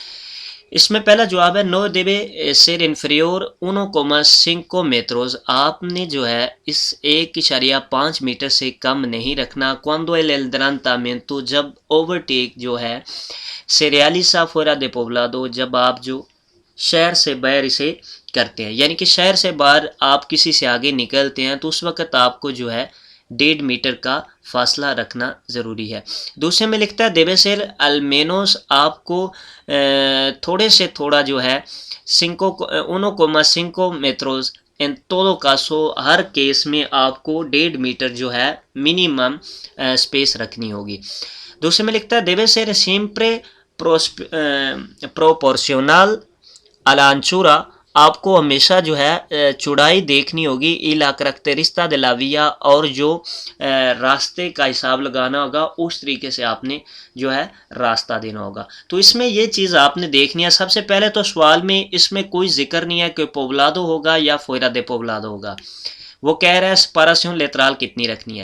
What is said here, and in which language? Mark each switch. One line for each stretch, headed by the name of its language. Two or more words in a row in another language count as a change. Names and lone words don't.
Urdu: اس میں پہلا جواب ہے
Spanish: no debe ser inferior 1,5 metros،
Urdu: آپ نے جو ہے اس 1.5 میٹر سے کم نہیں رکھنا۔
Spanish: cuando el adelantamiento،
Urdu: جب اوورٹیک جو ہے
Spanish: se realiza fuera de poblado،
Urdu: جب آپ جو شہر سے باہر اسے کرتے ہیں، یعنی کہ شہر سے باہر آپ کسی سے آگے نکلتے ہیں تو اس وقت آپ کو جو ہے 1.5 میٹر کا فاصلہ رکھنا ضروری ہے۔ دوسرے میں لکھتا ہے
Spanish: debe ser al menos،
Urdu: آپ کو تھوڑے سے تھوڑا جو ہے
Spanish: 1,5 metros en todo caso،
Urdu: ہر کیس میں آپ کو 1.5 میٹر جو ہے
English: minimum space
Urdu: رکھنی ہوگی۔ دوسرے میں لکھتا ہے
Spanish: debe ser siempre proporcional a la anchura،
Urdu: آپ کو ہمیشہ جو ہے چوڑائی دیکھنی ہوگی
Spanish: y la característica de la vía،
Urdu: اور جو راستے کا حساب لگانا ہوگا اس طریقے سے آپ نے جو ہے راستہ دینا ہوگا۔ تو اس میں یہ چیز آپ نے دیکھنی ہے۔ سب سے پہلے تو سوال میں اس میں کوئی ذکر نہیں ہے کہ پوبلادو ہوگا یا
Spanish: fuera de poblado
Urdu: ہوگا، وہ کہہ رہا ہے
Spanish: separación lateral
Urdu: کتنی رکھنی ہے۔